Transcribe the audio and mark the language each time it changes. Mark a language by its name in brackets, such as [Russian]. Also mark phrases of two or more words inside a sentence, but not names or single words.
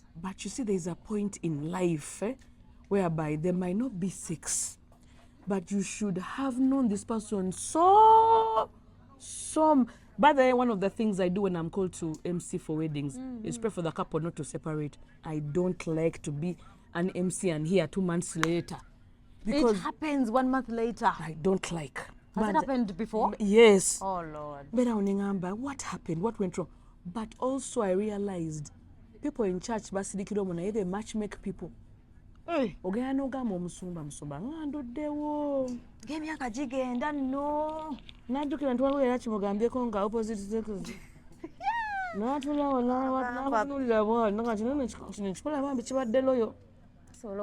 [English] But you see, there's a point in life whereby there might not be sex, but you should have known this person By the way, one of the things I do when I'm called to MC for weddings is pray for the couple not to separate. I don't like to be an MC and here 2 months later. Because it happens 1 month later. I don't like. Has it happened before? Yes. Oh Lord. What happened? What went wrong? But also I realized people in church [Ganda] basidikira omuna [English] they match make people. [Ganda] Ogenda n'ogamba omusumba ngandoddewo ng'emyaka gigenda nno najjukira nti waliwo era kimugambyeko nga [English] opposite sex [Ganda] n'atulawo n'abatunulira bwali kino ekikola bambi kibadde loyo